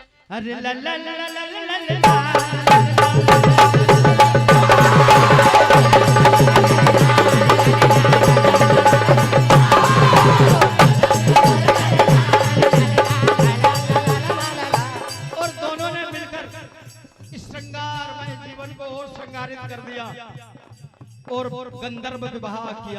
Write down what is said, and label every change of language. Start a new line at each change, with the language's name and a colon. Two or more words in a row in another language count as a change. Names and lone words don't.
Hindi: अरे ला ला ला ला ला ला ला ला। और दोनों ने मिलकर इस श्रृंगारमय जीवन को और श्रृंगारित कर दिया और गंधर्व विवाह किया।